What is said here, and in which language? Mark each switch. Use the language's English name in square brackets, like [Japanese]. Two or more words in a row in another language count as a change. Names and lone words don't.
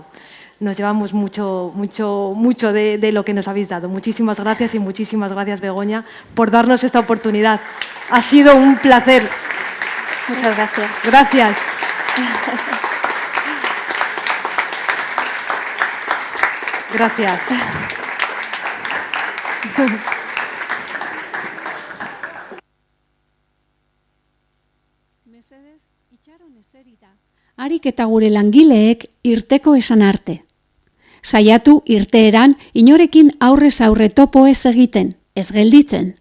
[Spanish] Nos llevamos mucho de lo que nos habéis dado. Muchísimas gracias y muchísimas gracias, Begoña, por darnos esta oportunidad. Ha sido un placer. Muchas gracias. Gracias. Gracias. [Basque] Harik eta gure langileek irteko esan arte. Saiatu irteeran inorekin aurrez aurre topo ez egiten, ez gelditzen.